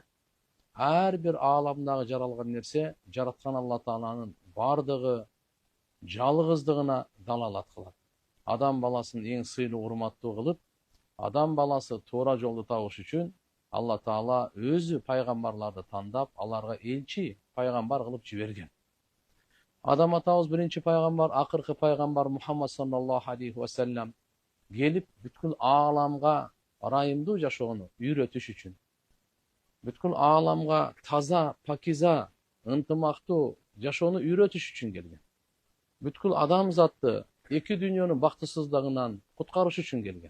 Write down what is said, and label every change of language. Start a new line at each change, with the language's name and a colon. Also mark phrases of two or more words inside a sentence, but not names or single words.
Kyrgyz: Ар бир ааламдагы жаралган нерсе жараткан Алла Тааланын бардыгы жалгыздыгына далалат кылат. Адам баласын эң сыйлуу, урматтуу кылып, адам баласы туура жолду табыш үчүн Алла Таала өзү пайгамбарларды тандап, аларга элчи, пайгамбар кылып жиберген. Адам атабыз биринчи пайгамбар, акыркы пайгамбар Мухаммад
Arabic: صلى الله عليه وسلم
Kyrgyz: келип бүткүл ааламга ырайымдуу жашоону үйрөтүш үчүн, бүткүл ааламга таза, пакиза, ынтымактуу жашоону үйрөтүш үчүн келген. Бүткүл адамзатты эки дүйнөнүн бактысыздыгынан куткарыш үчүн келген.